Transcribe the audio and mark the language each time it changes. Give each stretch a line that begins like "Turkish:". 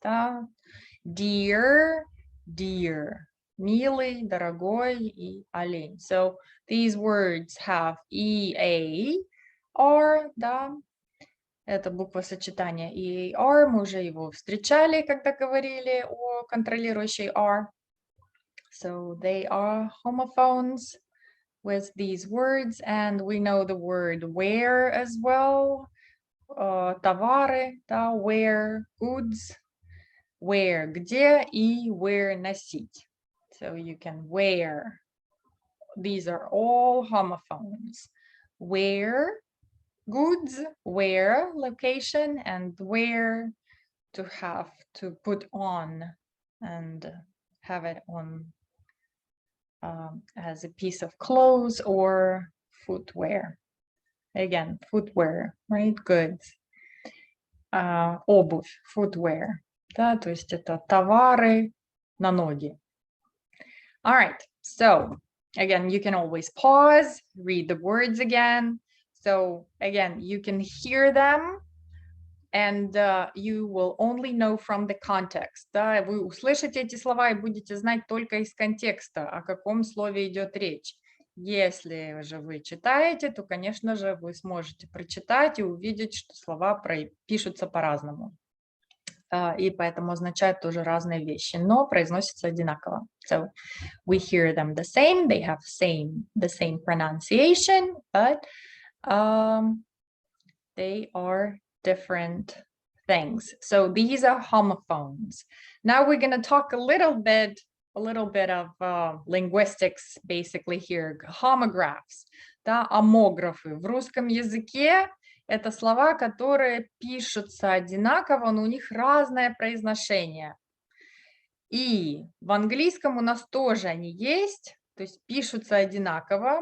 English: Да. Dear. Dear.
Russian: Милый, дорогой и олень.
English: So these words have E-A-R. Да.
Russian: Это буквосочетание E-A-R. Мы уже его встречали, когда говорили о контролирующей R.
English: So they are homophones with these words, and we know the word wear as well.
Russian: Товары, да, wear, goods, wear, где, и wear, носить.
English: So you can wear. These are all homophones. Wear, goods, wear, location, and wear, to have, to put on, and have it on as a piece of clothes or footwear. Again, footwear, right? Goods. Обувь, footwear.
Russian: Да, то есть это товары на ноги.
English: All right, so again, you can always pause, read the words again. So again, you can hear them, and you will only know from the context.
Russian: Да, вы услышите эти слова и будете знать только из контекста, о каком слове идет речь. Если же вы читаете, то, конечно же, вы сможете прочитать и увидеть, что слова пишутся по-разному. И поэтому означают тоже разные вещи, но произносятся одинаково.
English: So we hear them the same, they have the same pronunciation, but they are different things. So these are homophones. Now we're going to talk a little bit of linguistics basically here.
Russian: Homographs, да, омографы. В русском языке это слова, которые пишутся одинаково, но у них разное произношение. И в английском у нас тоже они есть, то есть пишутся одинаково.